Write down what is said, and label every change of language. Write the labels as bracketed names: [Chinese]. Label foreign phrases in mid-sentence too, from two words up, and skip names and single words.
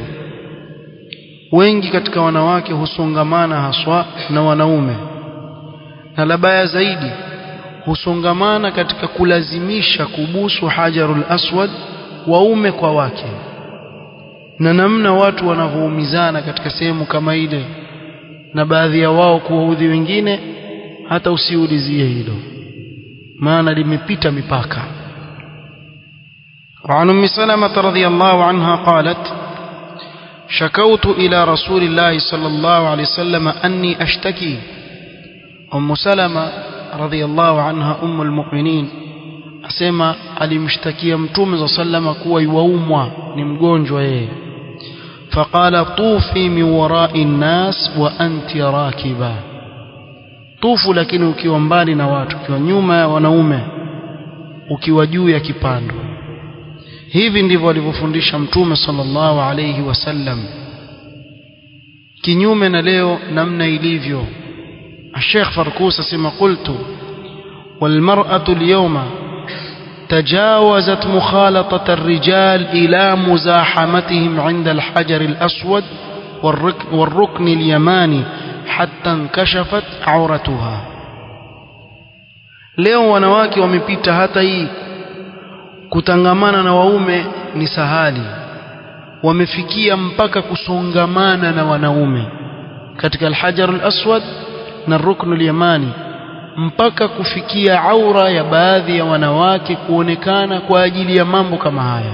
[Swahili] Wengi katika wanawake husongamana haswa na wanaume, na labaya zaidi husongamana katika kulazimisha kubusu [Arabic] الحجر الأسود [Swahili] waume kwa wake, na namna watu wanavyoumizana katika sehemu kama ile, na baadhi ya wao kuwaudhi wengine, hata usiulizie hilo, maana limepita mipaka. [Arabic] وعن أم سلمة رضي الله عنها قالت شكوت إلى رسول الله صلى الله عليه وسلم أني أشتكي. [Swahili] أم سلمة [Arabic] رضي الله عنها أم المؤمنين [Swahili] asema alimshtakia mtume sallallahu kuwa yuaumwa, ni mgonjwa yeye. [Arabic] فقال طوفي من وراء الناس وأنت راكبة, [Swahili] tufu lakini ukiwa mbali na watu, ukiwa nyuma ya wanaume, ukiwa juu ya kipando. Hivi ndivyo alivyofundisha mtume [Arabic] صلى الله عليه وسلم, [Swahili] kinyume na leo namna ilivyo. [Arabic] الشيخ فركوس اسمه قلت والمرأة اليوم تجاوزت مخالطة الرجال إلى مزاحمتهم عند الحجر الأسود والركن اليماني حتى انكشفت عورتها. [Swahili] leo wanawake wamepita hata hii kutangamana na waume ni sahali, wamefikia mpaka kusongamana na wanaume katika al-Hajar al-Aswad na rukn al-Yamani, mpaka kufikia aura ya baadhi ya wanawake kuonekana kwa ajili ya mambo kama haya.